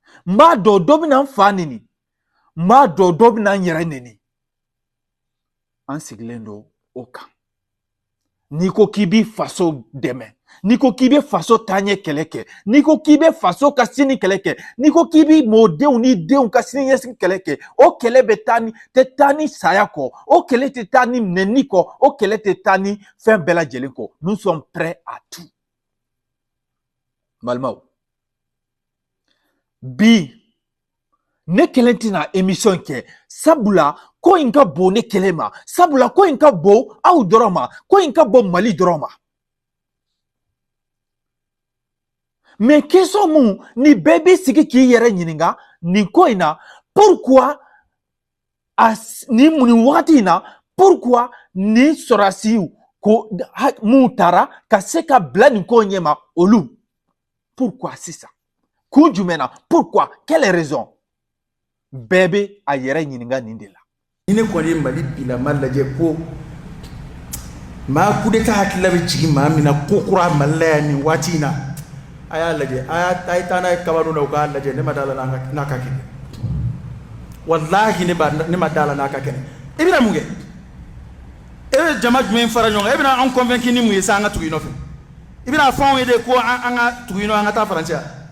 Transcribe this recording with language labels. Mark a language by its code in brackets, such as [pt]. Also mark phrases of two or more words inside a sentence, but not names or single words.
[bm] m'a dɔ dɔ bɛna n fa nini m'a dɔ dɔ bɛna n yɛrɛ nini an sigilen don o kan n'i ko k'i b'i faso dɛmɛ n'i ko k'i bɛ faso taaɲɛ kɛlɛ kɛ n'i ko k'i bɛ faso ka sini kɛlɛ kɛ n'i ko k'i bɛ mɔdenw ni denw ka sini ɲɛsigi kɛlɛ kɛ o kɛlɛ bɛ tɛ taa ni saya kɔ o kɛlɛ tɛ taa ni nɛni kɔ o kɛlɛ tɛ taa ni fɛn bɛɛ lajɛlen kɔ [fr] nous sommes prêts à tout [bm] balimaw bi ne kelen tɛna émission kɛ sabula ko in ka bon ne kelen ma sabula ko in ka bon aw dɔrɔn ma ko in ka bon Mali dɔrɔn ma [fr] mais question [bm] mun ni bɛɛ b'i sigi k'i yɛrɛ ɲininka nin ko in na pourquoi ni mun wagati in na pourquoi ni sɔrɔdasiw ko mun taara ka se ka bila nin ko ɲɛma olu pourquoi sisan kun jumɛn na [fr] pourquoi quelle raison [bm] bɛɛ bɛ a yɛrɛ ɲininka nin de la ni ne kɔni ye Mali bilama lajɛ ko maa [fr] coup d'état [bm] hakilila bɛ jigin maa min na ko kura Mali la yan nin waati in na a y'a lajɛ a ye taa n'a ye kabanu na u k'a lajɛ ne ma d'a la n'a ka kɛnɛ walahi ne ma d'a la n'a ka kɛnɛ i bɛna mun kɛ e bɛ jama jumɛn fara ɲɔgɔn kan e bɛna an convaincre ni mun ye sa an ka tugu i nɔfɛ i bɛna fɔ anw ye de ko an ka tugu i nɔfɛ an ka taa Faransi yan